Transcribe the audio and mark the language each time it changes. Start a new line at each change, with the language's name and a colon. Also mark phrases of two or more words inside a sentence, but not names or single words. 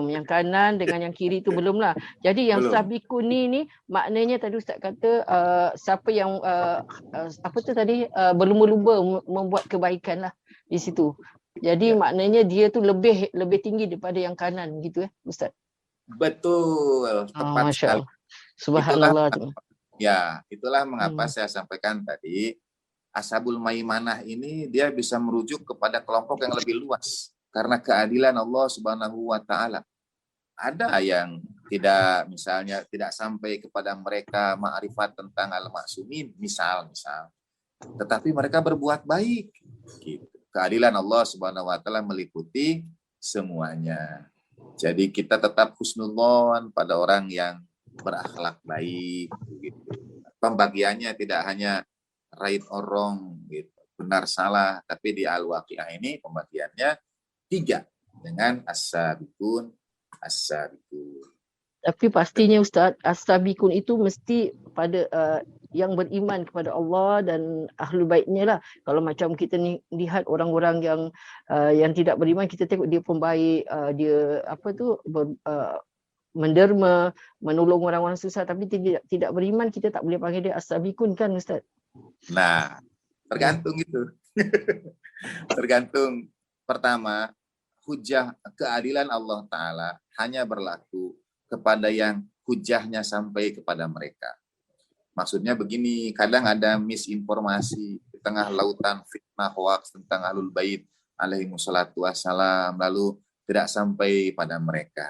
Malay: Yang kanan dengan yang kiri tu belum lah. Jadi yang sabikun ni maknanya tadi Ustaz kata siapa yang apa tu tadi berlumba-lumba membuat kebaikan lah di situ. Jadi maknanya dia tu lebih tinggi daripada yang kanan gitu Ustaz.
Indonesian: Betul. Tepat sekali. Subhanallah. Itulah mengapa saya sampaikan tadi
Arabic: أصحاب الميمنة
Indonesian: ini dia bisa merujuk kepada kelompok yang lebih luas karena keadilan Allah
Arabic: سبحانه وتعالى.
Indonesian: Ada yang tidak sampai kepada mereka ma'rifat tentang al-ma'sumin misal. Tetapi mereka berbuat baik. Gitu. Keadilan Allah
Arabic: سبحانه وتعالى
Indonesian: meliputi semuanya. Jadi kita tetap husnudzon pada orang yang berakhlak baik gitu. Pembagiannya tidak hanya
English: right or wrong
Indonesian: gitu, benar salah, tapi di Al-Waqiah ini pembagiannya 3 dengan as-sabiqun.
Malay: Tapi pastinya Ustaz, as-sabiqun itu mesti pada yang beriman kepada Allah dan ahlul baitnya lah. Kalau macam kita ni lihat orang-orang yang tidak beriman, kita tengok dia pembaik, dia menderma, menolong orang-orang susah, tapi tidak beriman, kita tak boleh panggil dia as-sabiqun kan Ustaz?
Indonesian: Nah, tergantung itu. Tergantung. Pertama, hujah keadilan Allah Ta'ala hanya berlaku kepada yang hujahnya sampai kepada mereka. Maksudnya begini, kadang ada misinformasi di tengah lautan fitnah hoaks tentang
Arabic: أهل البيت عليه الصلاة والسلام,
Indonesian: lalu tidak sampai pada mereka.